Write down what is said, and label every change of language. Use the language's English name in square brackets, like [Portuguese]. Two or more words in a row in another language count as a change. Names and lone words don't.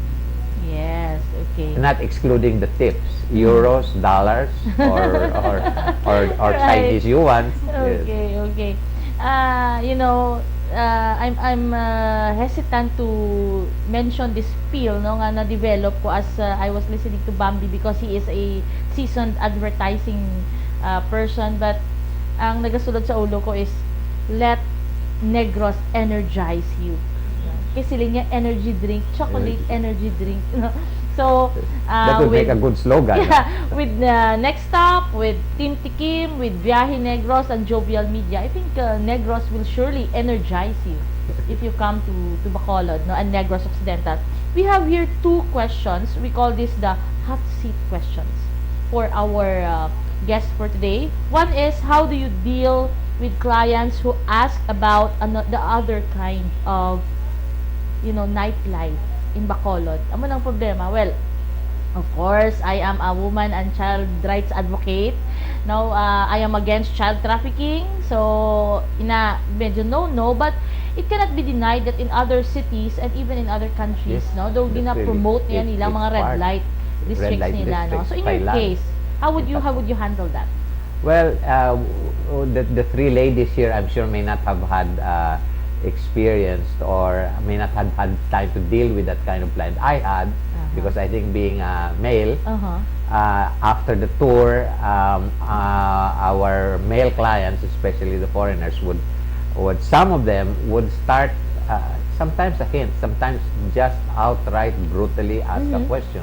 [English] Yes, okay. Not excluding the tips, euros, dollars, or Right. Chinese yuan. Okay, okay. You know, I'm hesitant to mention this skill, no, [Hiligaynon] nga na-develop ko [English] as I was listening to Bambi, because he is a seasoned advertising person. But [Hiligaynon] ang nagasulod sa ulo ko is, [English] let Negros energize you. [Hiligaynon] Kasi sila niya [English] energy drink, chocolate energy drink. So, That would make a good slogan. yeah, with Next Stop, with Team Tikim, with Viaje Negros and Jovial Media, I think Negros will surely energize you if you come to Bacolod, no, and Negros Occidental. We have here 2 questions. We call this the hot seat questions for our guests for today. One is, how do you deal with clients who ask about the other kind of, you know, nightlife in Bacolod? [Hiligaynon] Amo nang problema. [English] Well, of course, I am a woman and child rights advocate. Now, I am against child trafficking. So, medyo no, but it cannot be denied that in other cities and even in other countries, Yes, no, though that's [Hiligaynon] gina-promote [English] really- [Hiligaynon] nila mga [English] it's red part. light districts light [Hiligaynon] nila, no. [English] districts, So, in your Thailand. case, how would you handle that? Well, the 3 ladies here, I'm sure, may not have had experienced or may not have had time to deal with that kind of client. I had, because I think being a male, after the tour, our male clients, especially the foreigners, would some of them would start, sometimes a hint, sometimes just outright brutally ask a question.